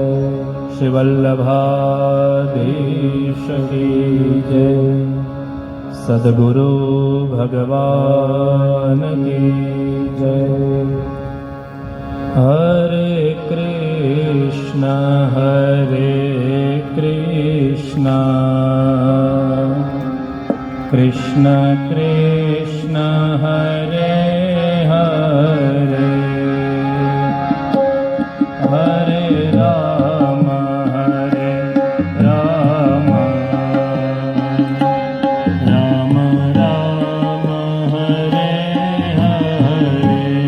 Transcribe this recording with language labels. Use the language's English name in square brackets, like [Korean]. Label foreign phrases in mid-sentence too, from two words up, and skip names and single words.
[Hindi] श्री वल्लभाधीश की जय. सदगुरु भगवान की जय. હરે કૃષ્ણ હરે કૃષ્ણ कृष्ण कृष्ण कृष्ण हरे हरे हरे राम राम राम हरे हरे